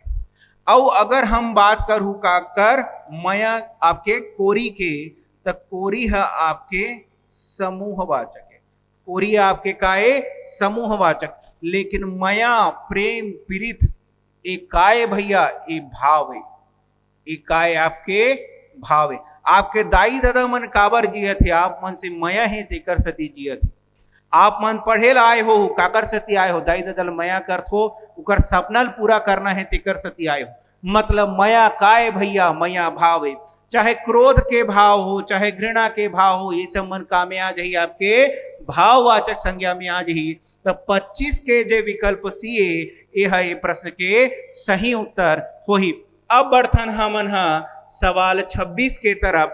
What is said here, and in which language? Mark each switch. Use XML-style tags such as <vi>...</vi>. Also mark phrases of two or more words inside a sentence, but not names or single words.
<hne>और अगर हम बात करूं का कर मया आपके कोरी के, तो कोरी है आपके समूहवाचक है, कोरी आपके का है समूहवाचक। लेकिन मया प्रेम पीड़ित एक काय भैया ये भाव है, एक काय आपके भाव है। आपके दाई दादा मन काबर जियत थे, आप मन से मया है तेकर सती जियत है। आप मन पढ़े ला आए हो काकर सती आए हो, दाई दादा मया करत हो उकर सपना पूरा करना है तेकर सती आए हो। मतलब मया काय भैया मया भाव है, चाहे क्रोध के भाव हो चाहे घृणा के भाव हो, ये सब मन का में आ जाही आपके भाववाचक संज्ञा में आ जाही। तो 25 के जो विकल्प सी ये है प्रश्न के सही उत्तर हो ही। अब बढ़थन हमन हा सवाल 26 के तरफ।</hne>